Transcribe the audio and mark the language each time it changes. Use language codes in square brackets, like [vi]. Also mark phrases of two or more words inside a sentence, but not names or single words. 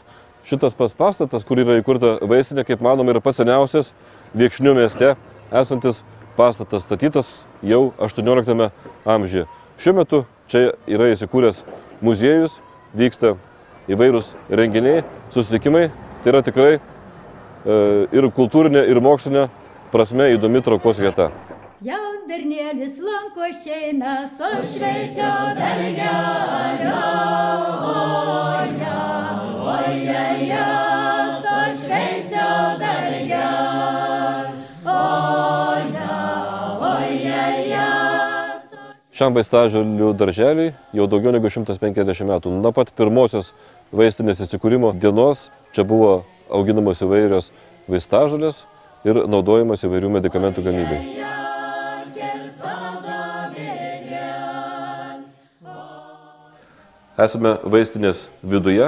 [lt] Šitas pats pastatas, kur yra įkurta vaistinė, kaip manoma, yra pats seniausias Viekšnių mieste esantis pastatas, statytas jau 18 amžiuje. Šiuo metu čia yra įsikūręs muziejus, vyksta įvairūs renginiai, susitikimai. Tai yra tikrai ir kultūrinė, ir mokslinė prasme įdomi traukos vieta. Jaundarnėlis lanko šeina, sušveisio dalgelio, oja, oja, sušveisio dalgelio, oja, oja. Šiam vaistažolių darželiui jau daugiau negu 150 metų. Nuo pat pirmosios vaistinės įsikūrimo dienos čia buvo auginamos įvairios vaistažolės ir naudojamas įvairių medikamentų gamybai. Esame vaistinės viduje.